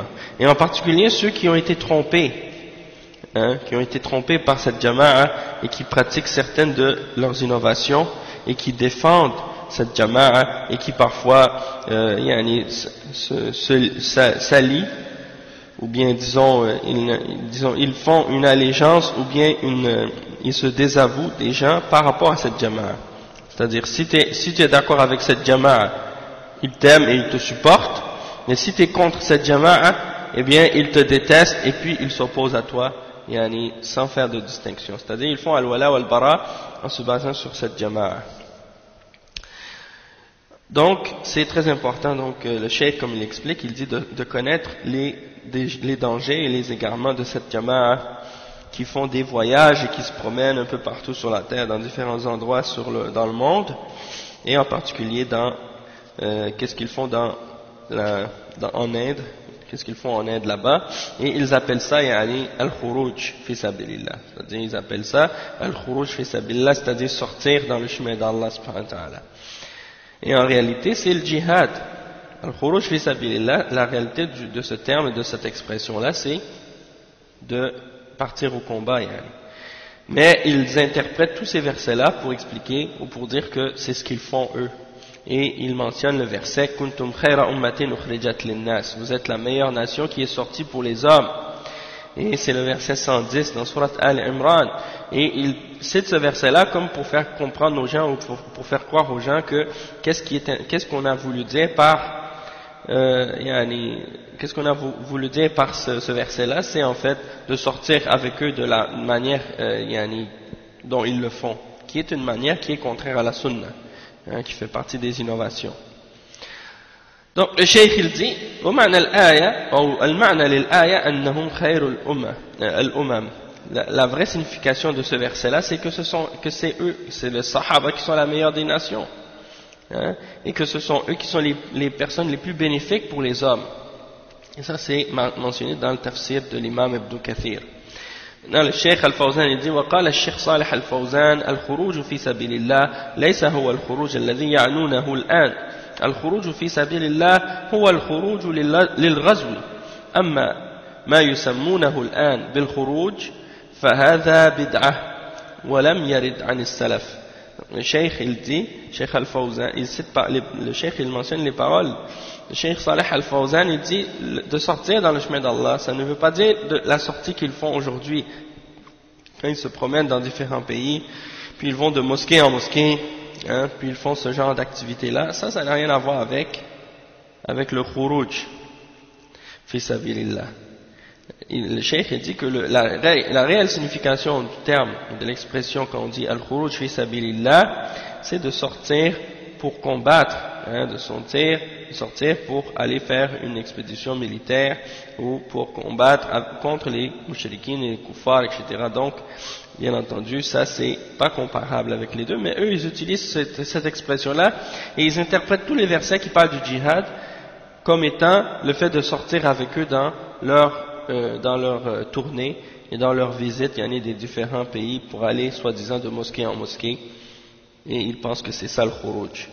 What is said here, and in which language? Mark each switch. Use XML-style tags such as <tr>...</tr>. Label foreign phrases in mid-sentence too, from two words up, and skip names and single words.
<fr>Et en particulier ceux qui ont été trompés, par cette Jama'a et qui pratiquent certaines de leurs innovations et qui défendent cette Jama'a et qui parfois s'allient ou bien ils font une allégeance ou bien ils se désavouent des gens par rapport à cette Jama'a. C'est-à-dire si tu es d'accord avec cette Jama'a, ils t'aiment et ils te supportent, mais si tu es contre cette Jama'a, eh bien ils te détestent et puis ils s'opposent à toi, sans faire de distinction. C'est-à-dire ils font</fr> <ar>الولاء والبراء</ar> <fr>en se basant sur cette Jama'a. Donc c'est très important, donc le cheikh comme il explique, il dit de connaître les dangers et les égarements de cette Jama'a qui font des voyages et qui se promènent un peu partout sur la terre, dans différents endroits dans le monde, et en particulier dans qu'est-ce qu'ils font en Inde, qu'est-ce qu'ils font en Inde là-bas, et ils appellent ça</fr> <ar>الخروج في سبيل الله,</ar> <fr>c'est-à-dire ils appellent ça</fr> <ar>الخروج في سبيل الله,</ar> <fr>c'est-à-dire sortir dans le chemin d'</fr> <ar>الله سبحانه وتعالى.</ar> <fr>Et en réalité c'est le djihad.</fr> <ar>الخروج في سبيل الله,</ar> <fr>la réalité de ce terme et de cette expression-là, c'est de partir au combat. Mais ils interprètent tous ces versets-là pour expliquer ou pour dire que c'est ce qu'ils font eux. Et ils mentionnent le verset</fr> <ar>كنتم خير أمة أخرجت للناس.</ar> <fr>Vous êtes la meilleure nation qui est sortie pour les hommes. et c'est le verset 110 dans Surat Al-Imran, et il cite ce verset-là comme pour faire comprendre aux gens, ou pour faire croire aux gens que qu'est-ce qu'on a voulu dire par qu'est-ce qu'on a voulu dire par ce verset-là, c'est en fait de sortir avec eux de la manière dont ils le font, qui est une manière qui est contraire à la sunna, qui fait partie des innovations. Donc le cheikh il dit</fr> <ar>ومعنى الآية أو المعنى للآية أنهم خير الأمم.</ar> <fr>La vraie signification de ce verset-là, c'est que c'est eux, c'est les Sahaba qui sont la meilleure des nations, et que ce sont eux qui sont les personnes les plus bénéfiques pour les hommes. Et ça c'est mentionné dans le tafsir de l'imam Ibn Kathir. Maintenant le cheikh Al-Fawzan il dit</fr> <ar>وقال الشيخ صالح الفوزان الخروج في سبيل الله ليس هو الخروج الذي يعنونه الآن. الخروج في سبيل الله هو الخروج للغزو أما ما يسمونه الآن بالخروج فهذا بدعة ولم يرد عن السلف.</ar> <fr>Le cheikh il dit, cheikh Al-Fawzan, le cheikh il mentionne les paroles. Le cheikh Salih Al-Fawzan il dit de sortir dans le chemin d'Allah, ça ne veut pas dire de la sortie qu'ils font aujourd'hui. Quand ils se promènent dans différents pays, puis ils vont de mosquée en mosquée, puis ils font ce genre d'activité-là, ça n'a rien à voir avec le</fr> <ar>خروج في سبيل الله.</ar> <fr>Le cheikh dit que la réelle signification du terme, de l'expression quand on dit</fr> <ar>الخروج في سبيل الله,</ar> <fr>c'est de sortir pour combattre, de sortir pour aller faire une expédition militaire ou pour combattre contre les mouchriquines et les kuffars, etc. Donc, bien entendu, ça c'est pas comparable avec les deux, mais eux ils utilisent cette expression-là et ils interprètent tous les versets qui parlent du djihad comme étant le fait de sortir avec eux dans leur tournée et dans leur visite, il y en a des différents pays pour aller soi-disant de mosquée en mosquée, et ils pensent que c'est ça le khuruj.</fr>